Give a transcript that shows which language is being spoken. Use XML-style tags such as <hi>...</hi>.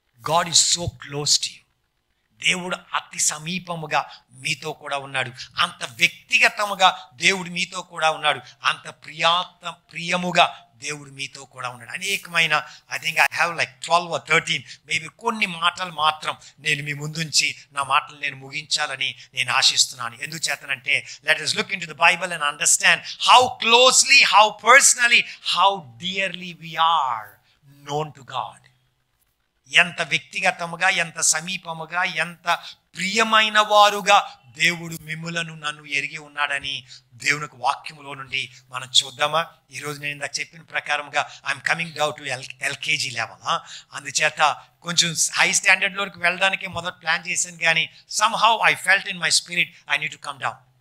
<en>God is so close to you.</en> <te>దేవుడు అతి సమీపముగా మీతో కూడా ఉన్నాడు. అంత వ్యక్తిగతముగా దేవుడు మీతో కూడా ఉన్నాడు. అంత ప్రియముగా దేవుడు మీతో కూడా ఉన్నాడు. అనేకమైన</te> <en>I think I have like 12 or 13 maybe</en> <te>కొన్ని మాటలు మాత్రం నేను మీ ముందుంచి నా మాటలు నేను ముగించాలని నేను ఆశిస్తున్నాను. ఎందుచేతనంటే</te> <en>Let us look into the Bible and understand how closely, how personally, how dearly we are known to God.</en> <te>ఎంత వ్యక్తిగతముగా, ఎంత సమీపముగా, ఎంత ప్రియమైన వారుగా దేవుడు మిమ్ములను నన్ను ఎరిగి ఉన్నాడని దేవునికి వాక్యములో నుండి మనం చూద్దామా? ఈరోజు నేను ఇందాక చెప్పిన ప్రకారంగా</te> <en>I'm coming down to LKG level.</en> <te>అందుచేత కొంచెం హై స్టాండర్డ్లోకి వెళ్ళడానికి మొదట ప్లాన్ చేశాను, కానీ</te> <en>Somehow I felt in my spirit I need to come down.</en>